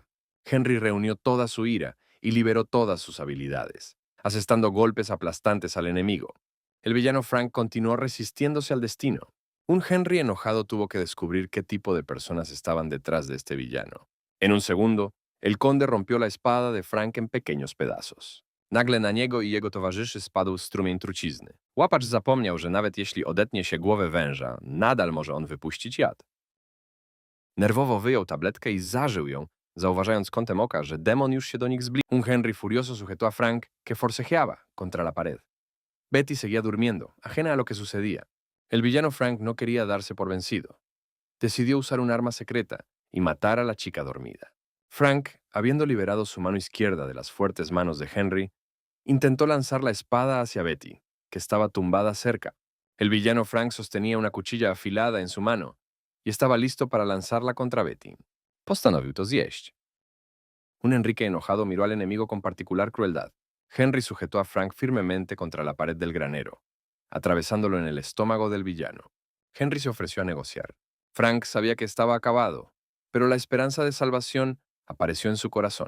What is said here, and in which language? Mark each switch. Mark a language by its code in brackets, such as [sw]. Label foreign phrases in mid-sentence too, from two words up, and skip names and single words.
[es] Henry reunió toda su ira y liberó todas sus habilidades, asestando golpes aplastantes al enemigo. El villano Frank continuó resistiéndose al destino. Un Henry enojado tuvo que descubrir qué tipo de personas estaban detrás de este villano. En un segundo, el conde rompió la espada de Frank en pequeños pedazos. [pl] Nagle na niego i jego towarzyszy spadł strumień trucizny. Łapacz zapomniał, że nawet jeśli odetnie się głowę węża, nadal może on wypuścić jad. Nerwowo wyjął tabletkę i zażył ją, zauważając kątem oka, że demon już się do nich zbliżył. [es] Un Henry furioso sujetó a Frank, que forcejeaba contra la pared. Betty seguía durmiendo, ajena a lo que sucedía. El villano Frank no quería darse por vencido. Decidió usar un arma secreta y matar a la chica dormida. Frank, habiendo liberado su mano izquierda de las fuertes manos de Henry, intentó lanzar la espada hacia Betty, que estaba tumbada cerca. El villano Frank sostenía una cuchilla afilada en su mano y estaba listo para lanzarla contra Betty. [pl] Postanowił to zjeść. [es] Un Enrique enojado miró al enemigo con particular crueldad. Henry sujetó a Frank firmemente contra la pared del granero, atravesándolo en el estómago del villano. Henry se ofreció a negociar. Frank sabía que estaba acabado, pero la esperanza de salvación apareció en su corazón.